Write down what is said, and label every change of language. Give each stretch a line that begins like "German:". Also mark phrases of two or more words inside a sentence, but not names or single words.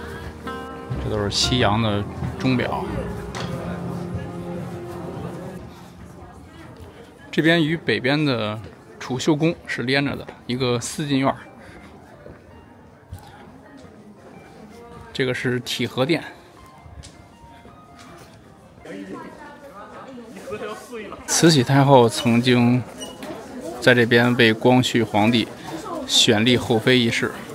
Chinese: 这都是西洋的鐘錶。這邊與北邊的儲秀宮是連着的一個四进院。这个是体和殿。慈禧太后曾经在这边为光绪皇帝选立后妃一事。